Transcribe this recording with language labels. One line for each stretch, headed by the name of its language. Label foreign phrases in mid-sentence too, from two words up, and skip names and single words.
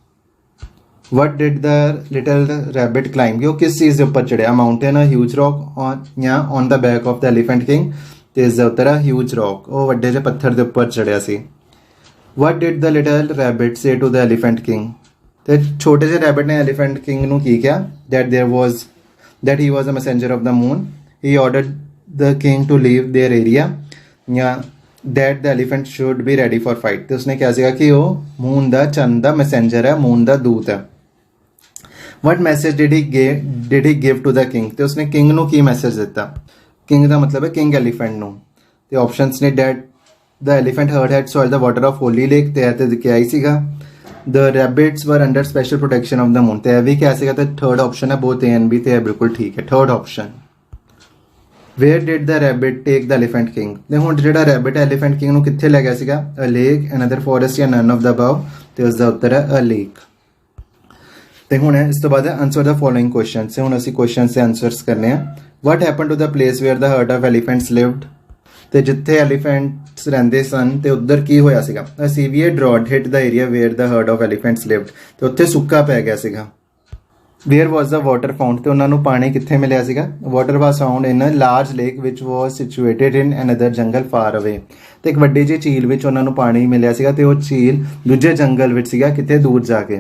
English: What did the little rabbit climb,
Punjabi: ਕਿ ਉਹ ਕਿਸ ਚੀਜ਼ ਦੇ ਉੱਪਰ ਚੜਿਆ?
English: Mountain, a huge rock ਜਾਂ on the back of the elephant king।
Punjabi: ਤੇ ਇਸ ਦਾ ਉੱਤਰ ਹੈ
English: huge rock,
Punjabi: ਉਹ ਵੱਡੇ ਜਿਹੇ ਪੱਥਰ ਦੇ ਉੱਪਰ ਚੜਿਆ ਸੀ।
English: What did the little rabbit say to the elephant king,
Punjabi: ਤੇ ਛੋਟੇ ਜਿਹੇ ਰੈਬਿਟ ਨੇ ਐਲੀਫੈਂਟ ਕਿੰਗ ਨੂੰ ਕੀ ਕਿਹਾ?
English: that he was a messenger of the moon, he ordered the king to leave their area, ਜਾਂ that the elephant should be ready for fight।
Punjabi: ਤੇ ਉਸਨੇ ਕਿਹਾ ਸੀਗਾ ਕਿ ਉਹ ਮੂਨ ਦਾ, ਚੰਦ ਦਾ ਮੈਸੇਂਜਰ ਹੈ, ਮੂਨ ਦਾ ਦੂਤ ਹੈ।
English: What message did he give to the king,
Punjabi: ਤੇ ਉਸਨੇ ਕਿੰਗ ਨੂੰ ਕੀ ਮੈਸੇਜ ਦਿੱਤਾ? ਕਿੰਗ ਦਾ ਮਤਲਬ ਹੈ
English: king elephant
Punjabi: ਨੂੰ। ਤੇ ਆਪਸ਼ਨਸ ਨੇ
English: that the elephant herd had soiled the water of holy lake,
Punjabi: ਤੇ ਇਹ ਤੇ ਕਿਹਾ ਹੀ ਸੀਗਾ।
English: the rabbits were under special protection of the moon,
Punjabi: ਤੇ ਇਹ ਵੀ ਕਿਹਾ ਸੀਗਾ।
English: ਤੇ third option ਹੈ both A and B,
Punjabi: ਤੇ ਇਹ ਬਿਲਕੁਲ ਠੀਕ ਹੈ,
English: third option. where did the rabbit take the elephant king,
Punjabi: ਤੇ ਹੁਣ ਜਿਹੜਾ ਰੈਬਿਟ ਐਲੀਫੈਂਟ ਕਿੰਗ ਨੂੰ ਕਿੱਥੇ ਲੈ ਗਿਆ ਸੀਗਾ?
English: a lake, another forest ਜਾਂ none of the above।
Punjabi: ਤੇ ਉਸ ਦਾ ਉੱਤਰ ਹੈ
English: a lake।
Punjabi: ਤੇ ਹੁਣ ਇਸ ਤੋਂ ਬਾਅਦ ਆਨਸਰ ਦਾ
English: following questions.
Punjabi: ਹੁਣ ਅਸੀਂ ਕੁਐਸਚਨਸ ਦੇ ਆਨਸਰਸ ਕਰਨੇ ਆ।
English: what happened to the place where the herd of elephants lived,
Punjabi: ਤੇ ਜਿੱਥੇ ਐਲੀਫੈਂਟਸ ਰਹਿੰਦੇ ਸਨ ਤੇ ਉੱਧਰ ਕੀ ਹੋਇਆ ਸੀਗਾ?
English: A severe drought hit the area where the herd of elephants lived,
Punjabi: ਤੇ ਉੱਥੇ ਸੁੱਕਾ ਪੈ ਗਿਆ ਸੀਗਾ।
English: Where was the water found,
Punjabi: ਤੇ ਉਹਨਾਂ ਨੂੰ ਪਾਣੀ ਕਿੱਥੇ ਮਿਲਿਆ ਸੀਗਾ?
English: Water was found in a large lake which was situated in another jungle far away,
Punjabi: ਤੇ ਇੱਕ ਵੱਡੀ ਜਿਹੀ ਝੀਲ ਵਿੱਚ ਉਹਨਾਂ ਨੂੰ ਪਾਣੀ ਮਿਲਿਆ ਸੀਗਾ, ਤੇ ਉਹ ਝੀਲ ਦੂਜੇ ਜੰਗਲ ਵਿੱਚ ਸੀਗਾ, ਕਿਤੇ ਦੂਰ ਜਾ ਕੇ।